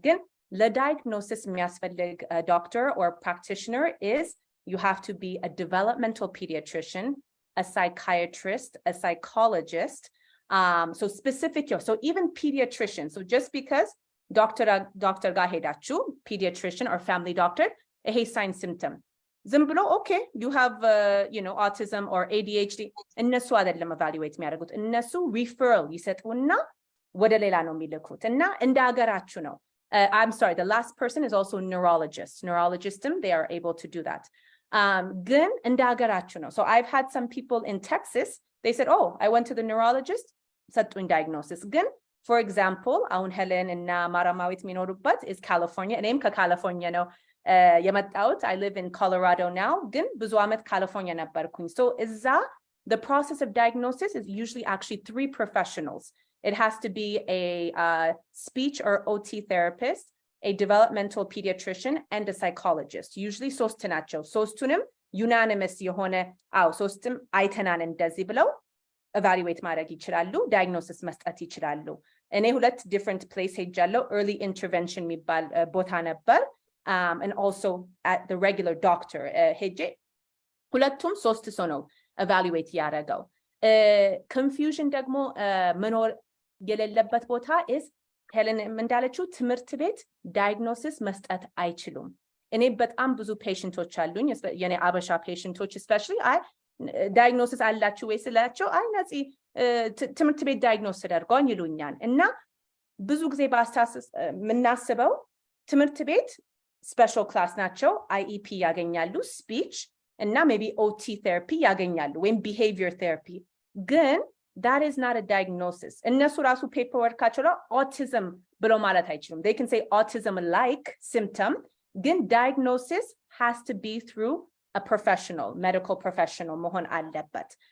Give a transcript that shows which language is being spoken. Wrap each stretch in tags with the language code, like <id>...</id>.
<am>ግን ለdiagnosis የሚያስፈልግ</am> <en>doctor or practitioner is you have to be a developmental pediatrician, a psychiatrist, a psychologist, So specific, so even pediatrician. So just because doctor</en> <am>ga hedachu,</am> <en>pediatrician or family doctor, a sign symptom.</en> <am>Zimblo,</am> <en>okay, you have, autism or ADHD.</en> <am>እነሱ አይደለም evaluate የሚያደርጉት እነሱ referral ይሰጡና ወደ ሌላ ነው የሚልኩት እና እንደ ሀገራችሁ ነው.</am> <en>I'm sorry, the last person is also neurologist. Neurologism, they are able to do that.</en> <am>ግን እንደ ሀገራችሁ ነው.</am> <en>So I've had some people in Texas, they said, oh, I went to the neurologist,</en> <am>ሰጡኝ</am> <en>diagnosis.</en> <am>ግን for example, አሁን ሄለን እና ማራማዊት የሚኖሩበት</am> <en>is California.</en> <am>እኔም ከካሊፎርኒያ ነው የመጣሁት.</am> <en>I live in Colorado now.</en> <am>ግን ብዙ ዓመት ካሊፎርኒያ ነበርኩኝ.</am> <en>So the process of diagnosis is usually actually 3 professionals. It has to be a speech or OT therapist, a developmental pediatrician, and a psychologist.</en> <am>Usually ሶስት ናቸው. ሶስቱንም</am> <en>unanimous</en> <am>የሆነ ሶስትም አይተናን እንደዚህ ብለው evaluate ማድረግ ይችላሉ, diagnosis መስጠት ይችላሉ. እኔ 2 different place ሄጃለሁ.</am> <en>early intervention</en> <am>የሚባል ቦታ ነበር,</am> <en>and also at the regular doctor</en> <am>ሄጄ ሁለቱም ሶስት ሰው ነው evaluate ያደረገው. confusion ደግሞ መኖር የሌለበት ቦታ</am> <en>is</en> <am>ሄለን እንዳለችው ትምህርት ቤት diagnosis መስጠት አይችሉም. እኔ በጣም ብዙ ፔሽንቶች አሉኝ, የኔ አበሻ ፔሽንቶች especially diagnosis አላችሁ ወይ ስላቸው ነፂ ትምህርት ቤት diagnose ተደርጓል ይሉኛል. እና ብዙ ጊዜ በአስተሳሰብ የምናስበው ትምህርት ቤት</am> <en>special class</en> <am>ናቸው, IEP ያገኛሉ, speech እና maybe OT therapy ያገኛሉ ወይም behavior therapy. ግን</am> <en>that is not a diagnosis.</en> <am>እነሱ ራሱ paperwork-አቸው ላይ autism ብሎ ማለት አይችሉም.</am> <en>They can say autism-like symptom,</en> <am>ግን</am> <en>diagnosis has to be through a professional, medical professional</en> <am>መሆን አለበት.</am>